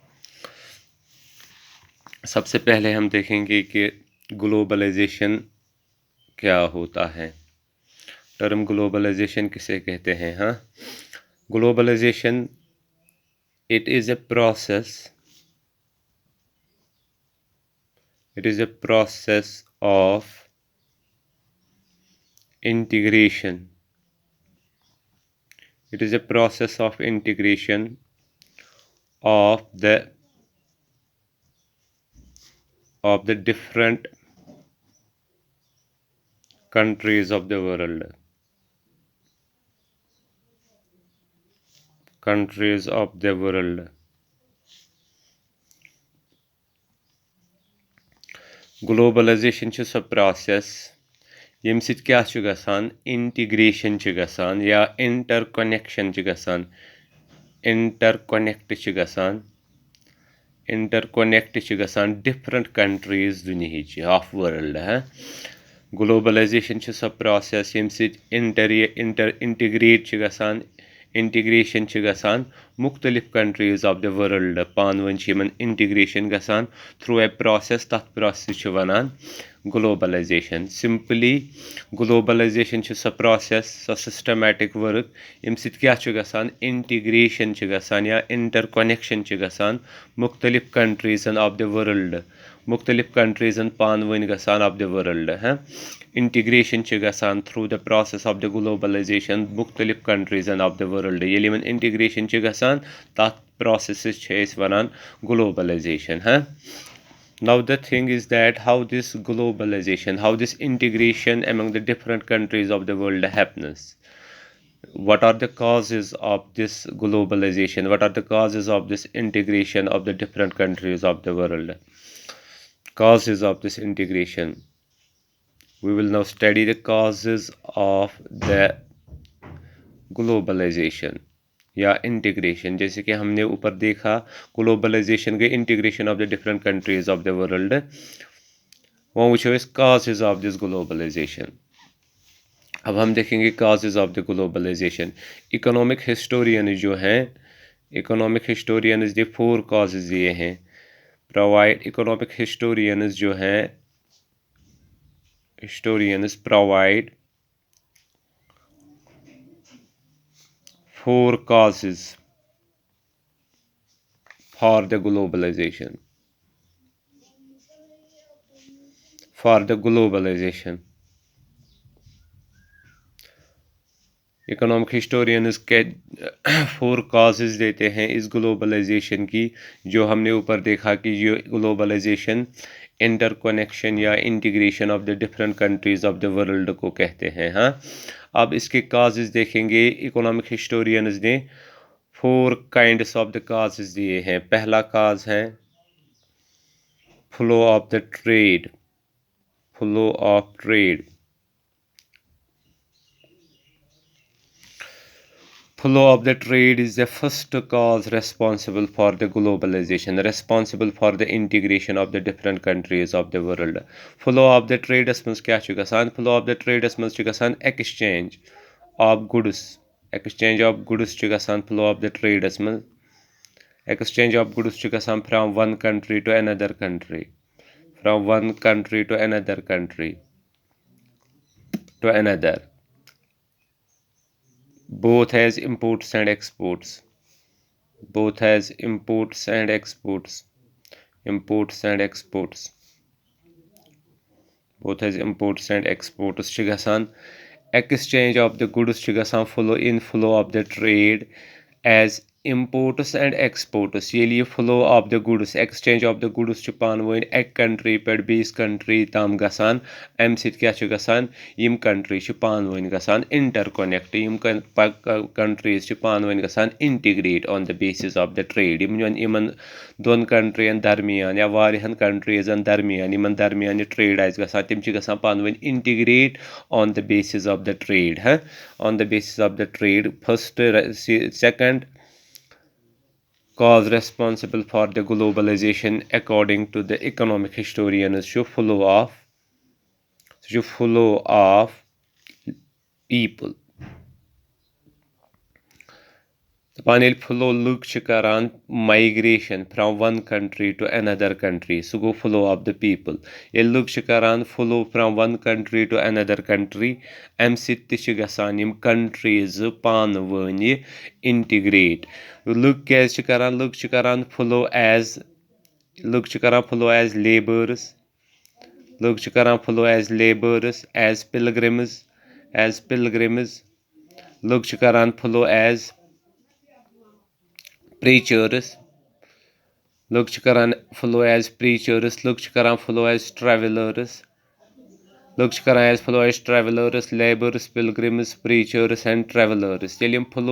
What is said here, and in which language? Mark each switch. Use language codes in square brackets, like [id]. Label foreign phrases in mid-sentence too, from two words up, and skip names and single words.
[hi] सबसे पहले हम देखेंगे कि ग्लोबलाइजेशन क्या होता है। [en] term globalization [hi] किसे कहते हैं? [en] हाँ, globalization it is a process of integration. It is a process of integration of the different countries of the world. Countries of the world. [ks] Globalization چھُ سۄ process ییٚمہِ سۭتۍ کیٛاہ چھُ گژھان؟ انٹیگریشن چھُ گژھان یا [en] inter connection [ks] چھُ گژھان. [en] inter connect [ks] چھُ گژھان [en] different countries [ks] دُنیہِچ [en] of world. [ks] گلوبلائزیشن چھُ سۄ پروسیس ییٚمہِ سۭتۍ انٹیگریٹ چھُ گژھان انٹیگریشن چھُ گژھان مختلف [en] countries of the world [ks] پانہٕ ؤنۍ چھِ یِمن انٹیگریشن گژھان [en] through a process. [ks] تتھ پروسیس چھِ ونان گلوبلائزیشن. سمپلی گلوبلائزیشن چھِ سۄ پروسیس سۄ [en] systematic work [ks] ییٚمہِ سۭتۍ کیٛاہ چھُ گژھان؟ انٹیگریشن چھِ گژھان یا [en] inter connection [ks] چھِ گژھان مختلف [en] countries of the world. [ks] مختلف کنٹریزن پانہٕ ؤنۍ گژھان [en] of the world. [ks] انٹیگریشن چھِ گژھان [en] through the process of the globalization [ks] مختلف [en] countries of the world. [ks] ییٚلہِ یِمن انٹیگریشن چھِ گژھان تتھ پروسیسس چھِ أسۍ ونان گلوبلائزیشن. [en] Now the thing is that how this integration among the different countries of the world happens. What are the causes of this globalization? What are the causes of this integration of the different countries of the world? Causes of this integration. We will now study the causes of the globalization या इंटीग्रेशन. [hi] जैसे कि हमने ऊपर देखा ग्लोबलाइजेशन गई [en] integration of the different countries of the world. [ks] वो वुचो अस [en] causes of this globalization. [hi] अब हम देखेंगे [en] causes of the globalization. economic historian [hi] जो हैं, [en] economic historians [hi] ने 4 कॉजेज दिए हैं. [en] provide economic historians [hi] जो हैं, [en] historians provide 4 causes for the globalization. economic historians [hi] के 4 causes देते हैं इस ग्लोबलाइजेशन की, जो हमने ऊपर देखा कि ये ग्लोबलाइजेशन [en] inter connection [hi] या [en] integration of the different countries of the world [hi] को कहते हैं. हाँ, अब इसके काजेज देखेंगे. [en] economic historians [hi] ने 4 [en] kinds of the causes [hi] दिए हैं. पहला काज है [en] flow of the trade. flow of trade. Flow of the trade is the first cause responsible for the globalization, responsible for the integration of the different countries of the world. Flow of the trade [ks] मज क्या छु गसान? [en] Flow of the trade [ks] मज छु गसान [en] exchange of goods. Exchange of goods [ks] छु गसान [en] flow of the trade [ks] मज. [en] Exchange of goods [ks] छु गसान [en] from one country to another country. From one country to another country. To another. Both has imports and exports. Both has imports and exports. Imports and exports. Both has imports and exports. [ks] چھِ گژھان [en] exchange of the goods [ks] چھُ گژھان [en] flow inflow of the trade as imports and exports [ks] ییٚلہِ یہِ [en] flow of the goods exchange of the [ks] goods چھُ پانہٕ ؤنۍ اَکہِ country پٮ۪ٹھ بیٚیِس country تام گژھان اَمہِ سۭتۍ کیٛاہ چھُ گژھان یِم country چھِ پانہٕ ؤنۍ گژھان interconnect یِم countries چھِ پانہٕ ؤنۍ گژھان [en] integrate on the basis of the trade [ks] یِمن دۄن countryَن درمیان یا واریاہن countryزن درمیان یِمن درمیان یہِ trade آسہِ گژھان تِم چھِ گژھان پانہٕ ؤنۍ [en] integrate on the basis of the trade on the basis of the trade first second cause responsible for the globalization according to the economic historians [ks] چھُ [en] flow of people [ks] دَپان ییٚلہِ flow لُکھ چھِ کران [en] migration from one country to another country [ks] سُہ گوٚو [en] flow of the people [ks] ییٚلہِ لُکھ چھِ کران [en] flow from one country to another country [ks] اَمہِ سۭتۍ تہِ چھِ گژھان یِم countries پانہٕ ؤنۍ integrate لُکھ کیٛازِ چھِ کران لُکھ چھِ کران [en] flow as [ks] laborers لُکھ چھِ کران [en] flow as laborers as pilgrims [ks] لُکھ چھِ کران [en] flow as preachers [ks] لُکھ چھِ کران [en] flow as preachers [ks] لُکھ چھِ کران [en] flow as travelers [ks] لُکھ چھِ کران [en] flow as travelers laborers pilgrims preachers and travelers [ks] ییٚلہِ یِم flow